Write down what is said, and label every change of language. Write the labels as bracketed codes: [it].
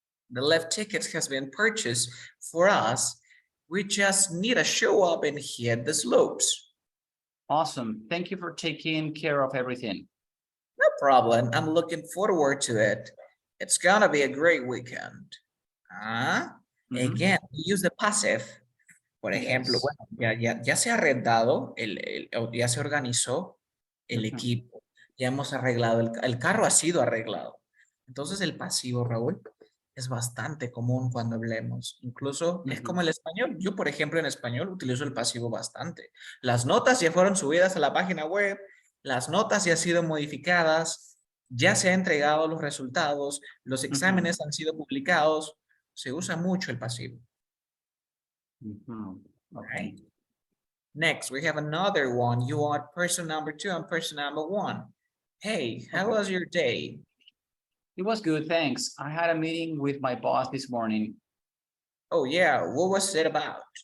[en] The lift tickets has been purchased for us. We just need to show up and hit the slopes. Awesome. Thank you for taking care of everything. No problem. I'm looking forward to it. It's gonna be a great weekend. Again, we use the passive. [es] Por ejemplo, [en] Yes. [es] bueno, ya se ha arrendado, ya se organizó el equipo, ya hemos arreglado, el carro ha sido arreglado. Entonces el pasivo, Raúl, es bastante común cuando hablemos. Incluso es como el español. Yo, por ejemplo, en español utilizo el pasivo bastante. Las notas ya fueron subidas a la página web, las notas ya han sido modificadas, ya se han entregado los resultados, los exámenes han sido publicados. Se usa mucho el pasivo. [en] Okay. Right. Next, we have another one. You want person number 2 and person number 1. Hey, how was your day? It was good, thanks. I had a meeting with my boss this morning. Oh yeah, what was it about?